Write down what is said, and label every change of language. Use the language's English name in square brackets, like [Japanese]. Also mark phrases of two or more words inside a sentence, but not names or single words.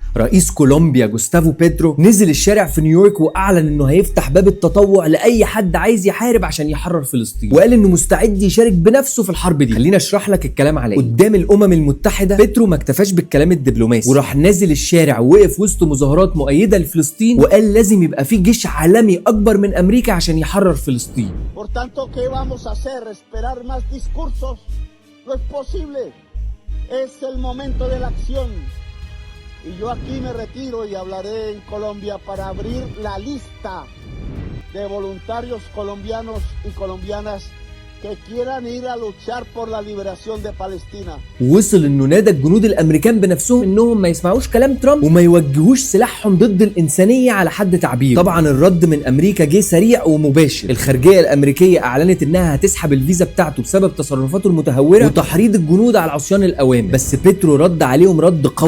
[Arabic] رئيس كولومبيا جوستافو بيترو نزل الشارع في نيويورك واعلن انه هيفتح باب التطوع لاي حد عايز يحارب عشان يحرر فلسطين، وقال انه مستعد يشارك بنفسه في الحرب دي. خلينا اشرح لك الكلام على ايه. قدام الامم المتحده بيترو ما اكتفاش بالكلام الدبلوماسي، وراح نازل الشارع ووقف وسط مظاهرات مؤيده لفلسطين، وقال لازم يبقى في جيش عالمي اكبر من امريكا عشان يحرر فلسطين. [Spanish] Por tanto, ¿qué vamos a hacer? ¿Esperar más discursos? No es posible. Es el momento de la acción. Y yo aquí me retiro y hablaré en Colombia para abrir la lista de voluntarios colombianos y colombianas que quieran ir a luchar por la liberación de Palestina. [Arabic] ووصل انه نادى الجنود الامريكان بنفسهم انهم ما يسمعوش كلام ترامب وما يوجهوش سلاحهم ضد الانسانيه على حد تعبير. طبعا الرد من امريكا جه سريع ومباشر. الخارجيه الامريكيه اعلنت انها هتسحب الفيزا بتاعته بسبب تصرفاته المتهوره وتحريض الجنود على عصيان الاوامر، بس بيترو رد عليهم رد قوي.